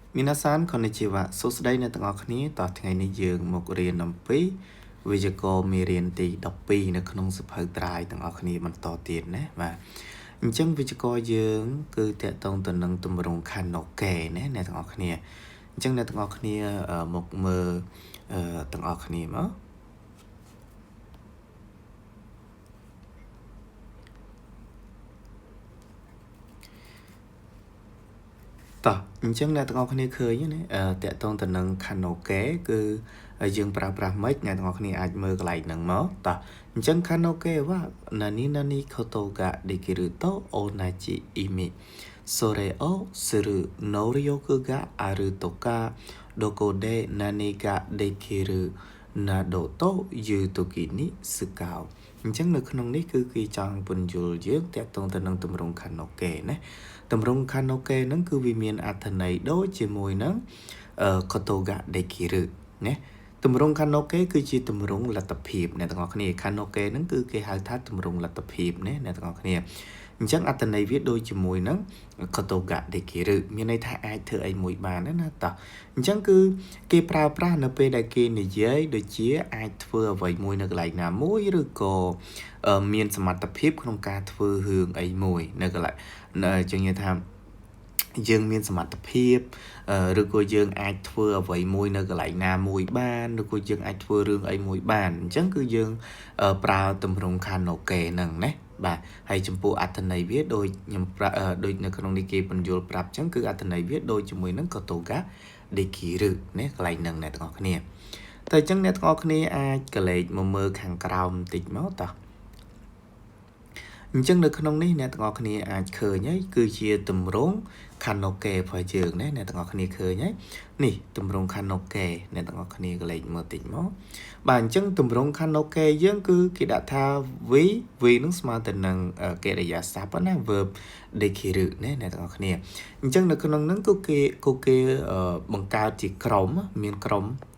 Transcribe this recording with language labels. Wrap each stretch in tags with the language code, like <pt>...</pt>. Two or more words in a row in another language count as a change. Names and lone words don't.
<ja>皆さんこんにちは</ja> <km>សួស្តីអ្នកទាំងអស់គ្នាតោះថ្ងៃនេះយើងមករៀនអំពីវិជ្ជាករមេរៀនទី12នៅក្នុងសៀវភៅត្រាយទាំងអស់គ្នាបន្តទៀតណាបាទអញ្ចឹងវិជ្ជាករយើងគឺតកតងទៅនឹងទម្រង់ខណ្ឌណូកែណាអ្នកទាំងអស់គ្នាអញ្ចឹងអ្នកទាំងអស់គ្នាមកមើលទាំងអស់គ្នាមក តោះអញ្ចឹងអ្នកទាំងអស់គ្នាឃើញណាតកតងទៅនឹងខណ្ឌណូកែគឺយើងប្រើប្រាស់មិនអ្នកទាំងអស់គ្នាអាចមើលកន្លែងហ្នឹងមកតោះអញ្ចឹងខណ្ឌណូកែ</km> <ja>は何々ことができると同じ意味それをする能力があるとかどこで何ができるなどという時に使う</ja> <km>អញ្ចឹងនៅក្នុងនេះគឺគេចង់ពន្យល់យើងតកតងទៅនឹងទម្រង់ខណ្ឌណូកែណាទម្រង់ខណ្ឌណូកែហ្នឹងគឺវាមានអត្ថន័យដូចជាមួយនឹង</km> <ja>ことができる</ja> <km>ណាទម្រង់ខណ្ឌណូកែគឺជាទម្រ ង់លទ្ធភាពអ្នកទាំងអស់គ្នាខណ្ឌណូកែហ្នឹងគឺគេហៅថាទម្រង់លទ្ធភាពណាអ្នកទាំងអស់គ្នាអញ្ចឹងអត្ថន័យវាដូចជាមួយនឹង</km> <ja>ことができる</ja> <km>មានន័យថាអាចធ្វើអីមួយបានណាតោះអញ្ចឹងគឺគេប្រើប្រាស់នៅពេលដែលគេនិយាយដូចជាអាចធ្វើអ្វីមួយនៅកន្លែងណា មួយឬក៏មានសមត្ថភាពក្នុងការធ្វើរឿងអីមួយនៅកន្លែងចឹងនិយាយថាយើងមានសមត្ថភាពឬក៏យើងអាចធ្វើអ្វីមួយនៅកន្លែងណាមួយបានឬក៏យើងអាចធ្វើរឿងអីមួយបានអញ្ចឹង គឺយើងប្រើទម្រង់ខណ្ឌណូកែហ្នឹងណាបាទហើយចំពោះអត្ថន័យវាដូចខ្ញុំដូចនៅក្នុងនេះគេបញ្យល់ប្រាប់អញ្ចឹងគឺអត្ថន័យវាដូចជាមួយនឹង</km> <ja>ことができる</ja> <km>ណាកន្លែងហ្នឹងអ្នកទាំងអស់គ្នាតែអញ្ចឹងអ្នកទាំងអស់គ្នាអាចកលេចមកមើលខាងក្រោមបន្តិច មកតោះអញ្ចឹងនៅក្នុងនេះអ្នកទាំងអស់គ្នាអាចឃើញហើយគឺជាទម្រង់ខណ្ឌណូកែរបស់យើងណាអ្នកទាំងអស់គ្នាឃើញហើយនេះទម្រង់ខណ្ឌណូកែអ្នកទាំងអស់គ្នាកលេចមើលតិចមកបាទអញ្ចឹងទម្រង់ខណ្ឌណូកែយើងគឺគេដាក់ថា v នឹងស្មើទៅនឹងកិរិយាសព្ទណា verb できるណាអ្នកទាំងអស់គ្នាអញ្ចឹងនៅក្នុងហ្នឹងគឺគេបង្កើតជាក្រុមមានក្រុម</km>